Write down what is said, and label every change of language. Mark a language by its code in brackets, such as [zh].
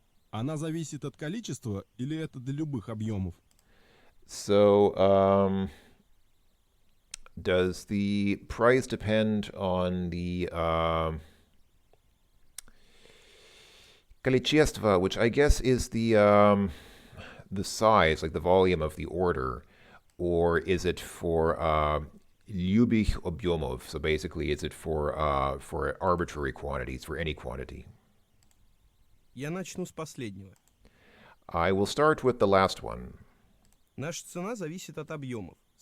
[ru] Она зависит от количества или это для любых объемов? [en] So, does the price depend on the количество, which I guess is the size, like the volume of the order, or is it for [ru] любых объемов. [en] So basically, is it for arbitrary quantities, for any quantity? [ru] Я начну с последнего. [en] I will start with the last one. [ru] Наша цена зависит от объемов.